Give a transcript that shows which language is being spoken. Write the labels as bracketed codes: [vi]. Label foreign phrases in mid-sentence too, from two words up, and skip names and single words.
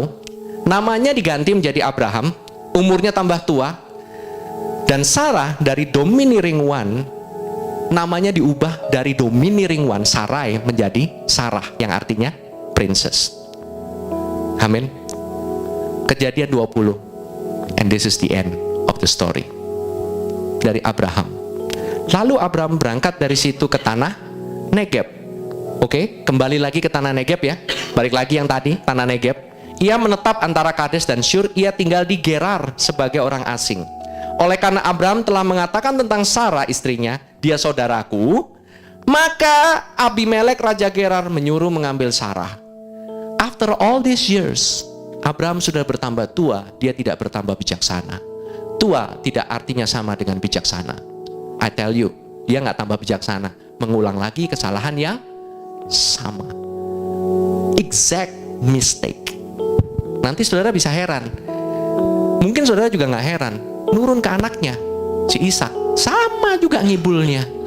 [id] Namanya diganti menjadi Abraham, umurnya tambah tua. Dan Sarah dari [en] domineering one, [id] namanya diubah dari [en] domineering one, [id] Sarai, menjadi Sarah, yang artinya princess. Amin. Kejadian 20. [en] And this is the end of the story. [id] Dari Abraham. Lalu Abraham berangkat dari situ ke tanah Negeb. Oke, kembali lagi ke tanah Negeb ya. Balik lagi yang tadi, tanah Negeb. Ia menetap antara Kades dan Syur. Ia tinggal di Gerar sebagai orang asing. Oleh karena Abraham telah mengatakan tentang Sarah istrinya, dia saudaraku, maka Abimelek raja Gerar menyuruh mengambil Sarah. [en] After all these years, [id] Abraham sudah bertambah tua, dia tidak bertambah bijaksana. Tua tidak artinya sama dengan bijaksana. [en] I tell you, [id] dia nggak tambah bijaksana, mengulang lagi kesalahan yang sama. [en] Exact mistake. [id] Nanti saudara bisa heran. Mungkin saudara juga nggak heran. Nurun ke anaknya, si Ishak, sama juga ngibulnya.